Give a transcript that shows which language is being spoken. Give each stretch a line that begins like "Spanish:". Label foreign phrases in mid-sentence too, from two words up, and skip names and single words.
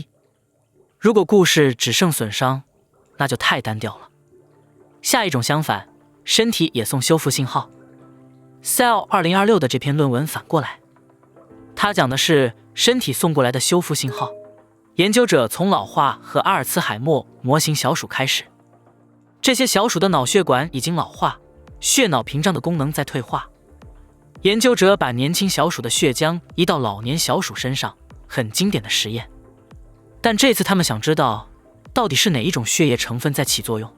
Chinese: 如果故事只剩損傷，那就太單調了。下一種相反，身體也送修復信號。Cell 2026的這篇論文反過來，它講的是身體送過來的修復信號。研究者從老化和阿爾茨海默模型小鼠開始，這些小鼠的腦血管已經老化，血腦屏障的功能在退化。研究者把年輕小鼠的血漿移到老年小鼠身上，很經典的實驗。但這次他們想知道，到底是哪一種血液成分在起作用。